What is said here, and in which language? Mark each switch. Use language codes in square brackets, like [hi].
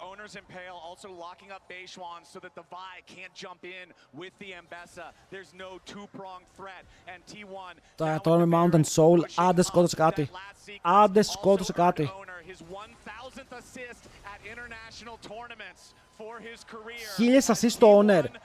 [en] Owners Impale also locking up Beishwan so that the Vi can't jump in with the Ambessa. There's no two-pronged threat. And T1... [el] Τώρα με Mountain Soul, άντε σκότωσε κάτι. Άντε σκότωσε κάτι. [en] His 1000th assist at international tournaments for his career. 1000 assist στο Owner.